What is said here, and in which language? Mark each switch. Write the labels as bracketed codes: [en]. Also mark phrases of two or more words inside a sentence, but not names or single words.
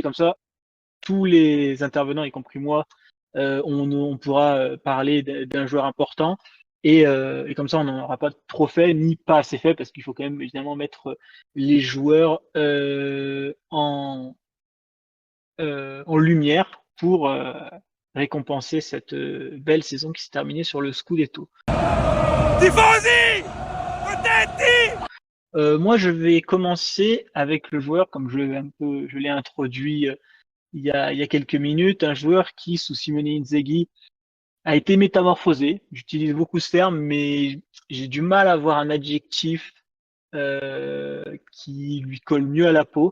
[fr] Comme ça, tous les intervenants, y compris moi, on pourra parler d'un joueur important. Et comme ça, on n'en aura pas trop fait, ni pas assez fait, parce qu'il faut quand même évidemment mettre les joueurs en lumière pour récompenser cette belle saison qui s'est terminée sur le Scudetto. [it] Tifosi! Potenti! [fr] Moi, je vais commencer avec le joueur, comme je l'ai introduit il y a quelques minutes, un joueur qui, sous Simone Inzaghi, a été métamorphosé. J'utilise beaucoup ce terme, mais j'ai du mal à avoir un adjectif qui lui colle mieux à la peau.